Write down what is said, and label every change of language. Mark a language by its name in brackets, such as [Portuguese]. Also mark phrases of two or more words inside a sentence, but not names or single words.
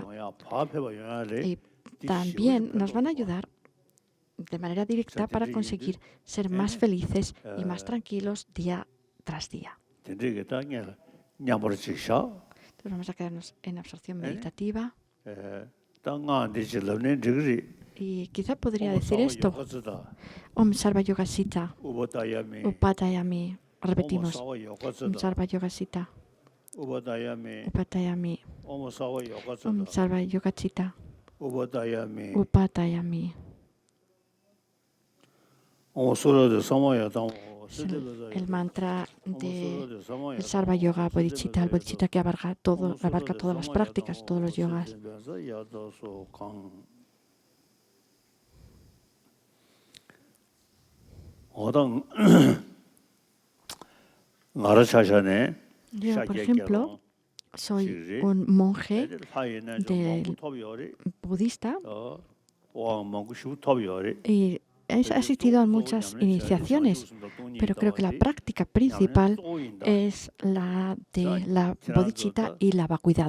[Spanish] Y también nos van a ayudar de manera directa para conseguir ser más felices y más tranquilos día tras día. Entonces vamos a quedarnos en absorción meditativa. Y quizá podría decir esto. [Sanskrit] Om Sarva Yoga Sita, Upatayami. [Spanish] Repetimos. [Sanskrit] Om Sarva Yoga Sita, Upatayami. Om Sarva Yoga Sita, Upatayami. [Spanish] El mantra de el [Sanskrit] Sarva Yoga Bodhicitta, [Spanish] el Bodhicitta que abarca todas las prácticas, todos los yogas. Yo, por ejemplo, soy un monje budista y he asistido a muchas iniciaciones, pero creo que la práctica principal es la de la bodhicitta y la vacuidad.